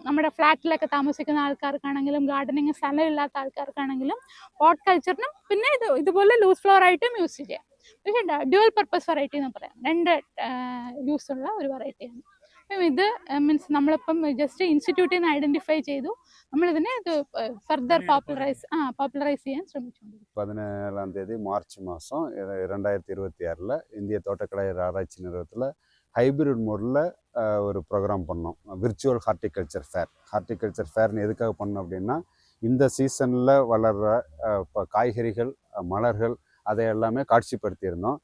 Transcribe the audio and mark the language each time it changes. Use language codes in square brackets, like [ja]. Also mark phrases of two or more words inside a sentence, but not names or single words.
[ml] നമ്മുടെ ഫ്ലാറ്റിലൊക്കെ താമസിക്കുന്ന ആൾക്കാർക്കാണെങ്കിലും ഗാർഡനിങ് സ്ഥലമില്ലാത്ത ആൾക്കാർക്കാണെങ്കിലും പോട്ട് കൾച്ചറിനും പിന്നെ ഇതുപോലെ [en] loose flower [ml] ആയിട്ടും യൂസ് ചെയ്യാം. പക്ഷേ [en] dual purpose variety [ml] എന്ന് പറയാം, 2 യൂസ് ഉള്ള ഒരു വെറൈറ്റിയാണ്. അപ്പം ഇത് മീൻസ് നമ്മളിപ്പം ജസ്റ്റ് ഇൻസ്റ്റിറ്റ്യൂട്ടിൽ നിന്ന് ഐഡന്റിഫൈ ചെയ്തു, നമ്മളിതിനെ ഇത് [en] further popularise [ml] ചെയ്യാൻ ശ്രമിച്ചുകൊണ്ടിരിക്കും. [ta] 17ஆம் தேதி மார்ச் மாதம் 2026 இந்திய தோட்டக்கலை ஆராய்ச்சி நிறுவனத்தில் ஹைபிரிட் மோடில் ஒரு ப்ரோக்ராம் பண்ணோம், [en] virtual horticulture fair. [ta] ஹார்டிகல்ச்சர் ஃபேர்னு எதுக்காக பண்ணோம் அப்படின்னா, இந்த சீசனில் வளர்கிற காய்கறிகள், மலர்கள் அதை எல்லாமே காட்சிப்படுத்தியிருந்தோம்.